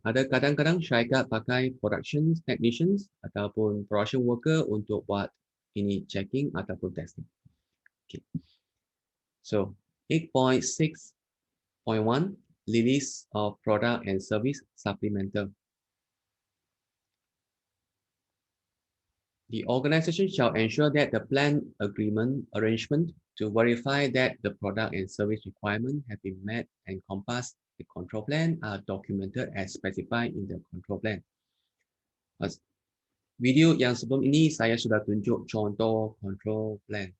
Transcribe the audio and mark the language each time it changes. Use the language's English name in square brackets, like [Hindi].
[Malay] Ada kadang-kadang syarikat pakai production technicians ataupun production worker untuk buat ini checking ataupun testing. Okay. [English] So 8.6.1 release of product and service supplemental. The organization shall ensure that the plan arrangement to verify that the product and service requirement have been met and encompass the control plan are documented as specified in the control plan. [Malay] Video yang sebelum ini saya sudah tunjuk contoh control plan.